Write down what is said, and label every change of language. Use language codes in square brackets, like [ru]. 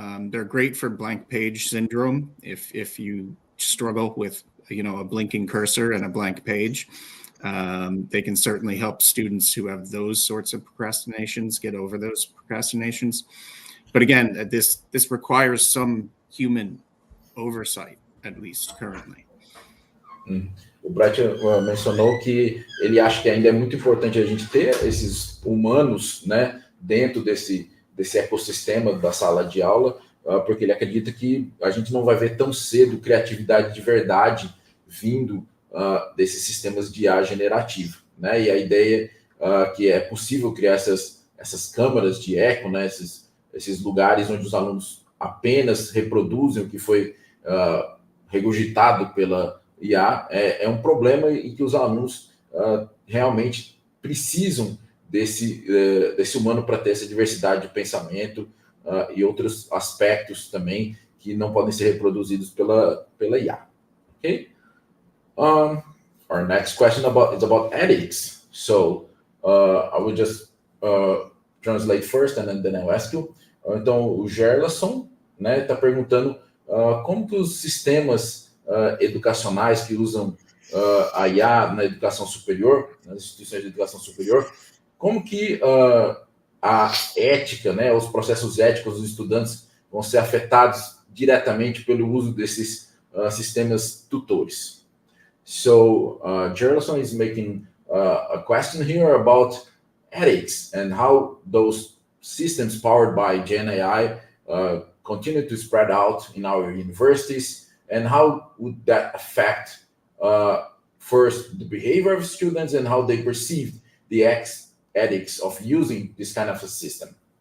[en] They're great for blank page syndrome if you struggle with, you know, a blinking cursor and a blank page. They can certainly help students who have those sorts of procrastinations get over those procrastinations. But again, this requires some human oversight, at least currently. [pt] O Bright mencionou que ele acha que ainda é muito importante a gente ter esses humanos, né, dentro desse ecossistema da sala de aula, porque ele acredita que a gente não vai ver tão cedo criatividade de verdade vindo desses sistemas de IA generativo, né? E a ideia que é possível criar essas câmaras de eco, né, esses lugares onde os alunos apenas reproduzem o que foi regurgitado pela IA, é um problema e que os alunos realmente precisam desse humano para ter essa diversidade de pensamento e outros aspectos também que não podem ser reproduzidos pela IA. [en] Okay? Our next question is about ethics. So I will just translate first and then I'll ask you. [pt] Então, o Gerlason, né, está perguntando como que os sistemas educacionais que usam a IA na educação superior, nas instituições de educação superior, como que a ética, né, os processos éticos dos estudantes vão ser afetados diretamente pelo uso desses sistemas tutores. [en] So, Gerlason is making a question here about ethics and how those systems powered by Gen AI continue to spread out in our universities, and how would that affect first the behavior of students and how they perceive the ethics of using this kind of a system?